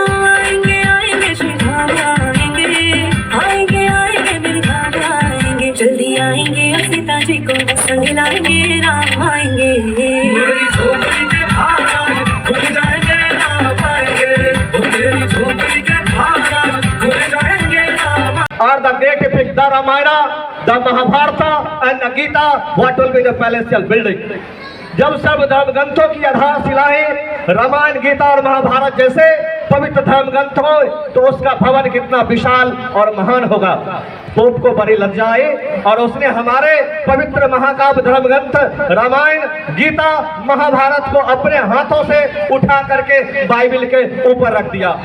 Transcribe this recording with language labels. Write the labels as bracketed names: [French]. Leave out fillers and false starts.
[Hindi] आएंगे आएंगे श्री राम आएंगे, आएंगे आएंगे मेरे राम आएंगे। जल्दी आएंगे और सीता जी को संग लाएंगे, राम आएंगे। मेरी झोपड़ी के भाग खुल जाएंगे, राम आएंगे। मेरी झोपड़ी के भाग खुल जाएंगे, Ram [English] Are the great epic, the Ramayana, the Mahabharata and the Gita, what will be the palatial building? [Hindi] जब सब धर्म ग्रंथों की आधारशिलाएं रामायण, गीता और महाभारत जैसे पवित्र धर्म ग्रंथ हो तो उसका भवन कितना विशाल और महान होगा। पोप को बड़ी लज्जा आई और उसने हमारे पवित्र महाकाव्य धर्म ग्रंथ रामायण, गीता, महाभारत को अपने हाथों से उठा करके बाइबिल के ऊपर रख दिया।